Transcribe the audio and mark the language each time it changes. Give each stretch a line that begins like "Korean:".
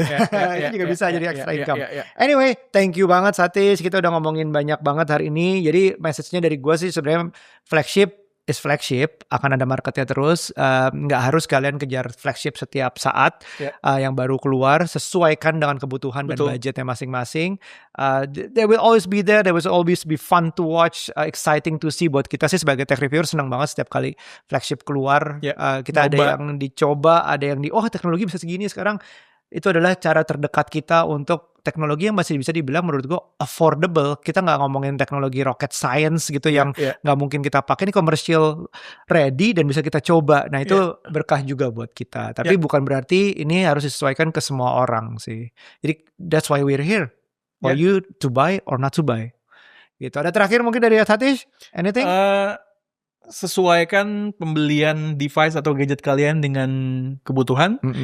Indonesian: Itu juga bisa jadi extra income.
English: Anyway, thank you
Indonesian: banget Satish. Kita udah ngomongin banyak banget hari ini. Jadi message-nya dari gue sih sebenarnya
English: flagship is flagship,
Indonesian: akan ada marketnya terus. Nggak harus kalian kejar flagship setiap saat. Yang baru keluar, sesuaikan dengan kebutuhan dan budgetnya masing-masing.
English: There will always be there. There will always be fun to watch, exciting to see.
Indonesian: Buat kita sih sebagai tech reviewer senang banget setiap kali flagship keluar. Kita ada yang dicoba, ada yang teknologi bisa segini sekarang. Itu adalah cara terdekat kita untuk teknologi yang masih bisa dibilang menurut gue affordable. Kita nggak ngomongin teknologi
English: rocket science
Indonesian: gitu yang nggak mungkin kita pakai. Ini
English: commercial ready
Indonesian: dan bisa kita coba. Nah itu berkah juga buat kita. Tapi bukan berarti ini harus disesuaikan ke semua orang sih. Jadi
English: that's why we're here. For you to buy or not to buy.
Indonesian: Gitu. Ada terakhir mungkin dari Satish?
English: Anything?
Indonesian: Sesuaikan pembelian device atau gadget kalian dengan kebutuhan.